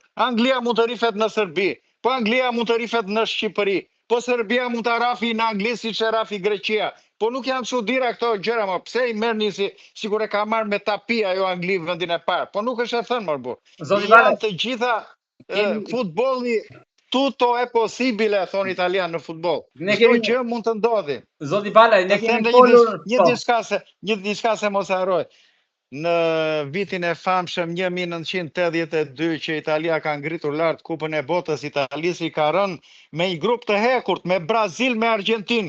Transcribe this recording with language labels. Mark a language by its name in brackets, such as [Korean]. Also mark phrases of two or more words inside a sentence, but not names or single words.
[Albanian] Anglia mund të rifet në Serbi, po Anglia mund të rifet në Shqipëri. Po Serbia mund të rafi në Angli siç e rafi Greqia. Po nuk janë çuditëra këto gjëra më. Pse I merrni sikur e ka marrë me tapi ajo Angli vendin e parë. Po nuk është e thënë më burr. Janë të gjitha futbolli [Italian] tutto è possibile, [Albanian] thonë italian në futboll. Çdo gjë mund të ndodhi. Zoti Bala, ne kemi folur një diçka se mos harroj. Në vitin e famshëm 1982 që Italia ka ngritur lart Kupën e Botës, Italisi ka rënë me një grup të hekurt me Brazil, me Argentinë.